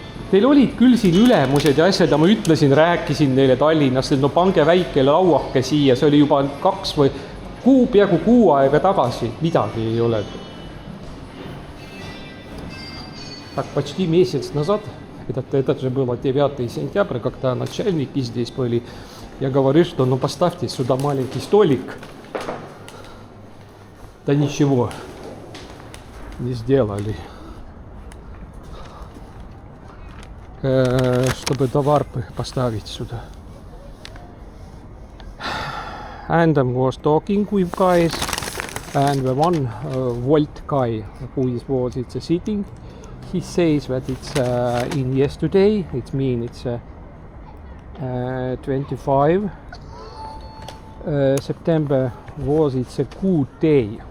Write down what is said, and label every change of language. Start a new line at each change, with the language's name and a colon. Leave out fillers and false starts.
Estonian: Teil olid küll siin ülemused ja asjad ja ma ütlesin, rääkisin neile Tallinnast, et no pange väike lauake siia, see oli juba 2 või peaaegu 6 aega tagasi, midagi ei ole.
Russian: Так, почти месяц назад, это же было 9 сентября, когда начальники здесь были, я говорю, что ну поставьте сюда маленький столик. Да ничего не сделали, чтобы товар поставить сюда.
English: And I was talking with guys, and the one Volt guy who was sitting, he says that it's in yesterday, it means it's 25 September was it's a good day.